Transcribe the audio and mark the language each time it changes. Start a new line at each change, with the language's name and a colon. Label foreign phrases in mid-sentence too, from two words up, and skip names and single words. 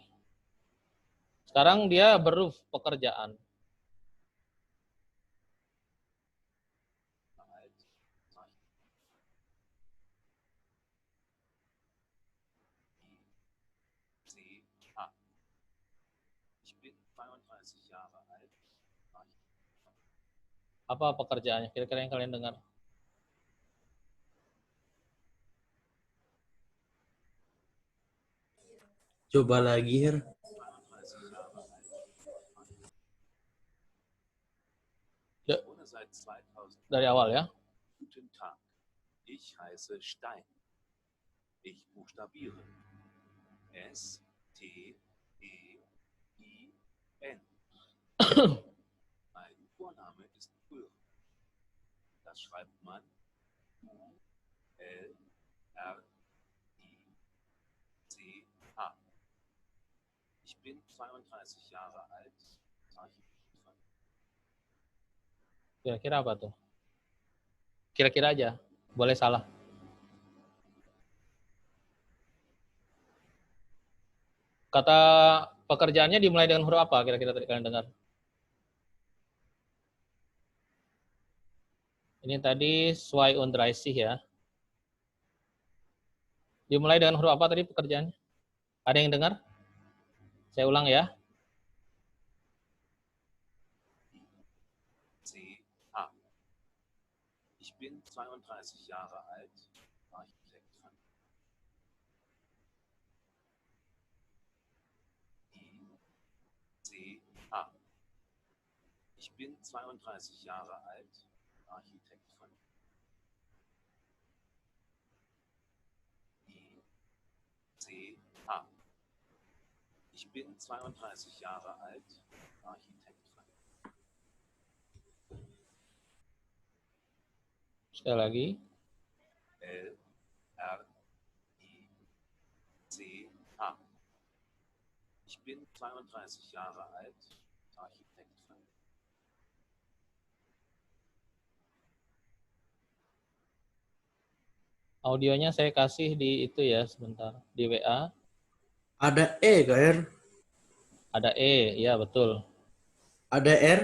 Indonesian: Sekarang dia beruf pekerjaan.
German: CH. Ich bin 32 Jahre alt.
Indonesian: Apa pekerjaannya? Kira-kira yang kalian dengar. Coba lagi, Her.
German: 32 Jahre alt. Ja. Ich wohne seit 2000.
Indonesian: Dari awal ya.
German: Guten Tag. Ich heiße Stein. Ich buchstabiere. S, T, E, I, N. Mein Vorname ist Ulrich. Das schreibt man U, L, R, I, C, H. Ich bin 32 Jahre alt. Architekt.
Indonesian: Kira-kira apa tuh? Kira-kira aja. Boleh salah. Kata pekerjaannya dimulai dengan huruf apa? Kira-kira tadi kalian dengar. Ini tadi 32 ya. Dimulai dengan huruf apa tadi pekerjaannya? Ada yang dengar? Saya ulang ya.
German: C, H. Ich bin 32 Jahre alt. Architekt. I, C, H. Ich bin 32 Jahre alt. Architekt. I, C, H. Ich bin 32 Jahre alt. Architekt.
Indonesian: Sekali lagi.
German: L, R, I, C, H. Ich bin 32 Jahre alt. Architekt.
Indonesian: Audionya saya kasih di itu ya sebentar. Di WA. Ada E, Kak, Her? Ada E, ya betul. Ada R?